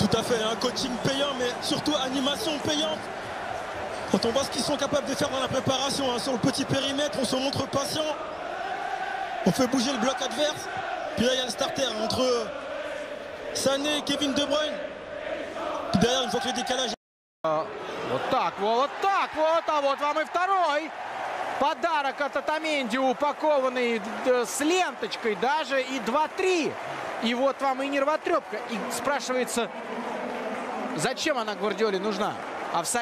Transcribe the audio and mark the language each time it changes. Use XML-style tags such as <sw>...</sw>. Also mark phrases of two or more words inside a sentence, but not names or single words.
<fr>Tout à fait, coaching payant mais surtout animation payante. Quand on voit ce qu'ils sont capables de faire dans la préparation sur le petit périmètre, on se montre patient. On fait bouger le bloc adverse. Puis là il y a le starter entre Sané et Kevin De Bruyne. Puis derrière une fois que le décalage.</fr> <ru>Вот так вот, а вот вам и второй подарок от Отamendi, упакованный с ленточкой даже, и 2-3. И вот вам и нервотрепка. И спрашивается, зачем она Гвардиоле нужна?</ru>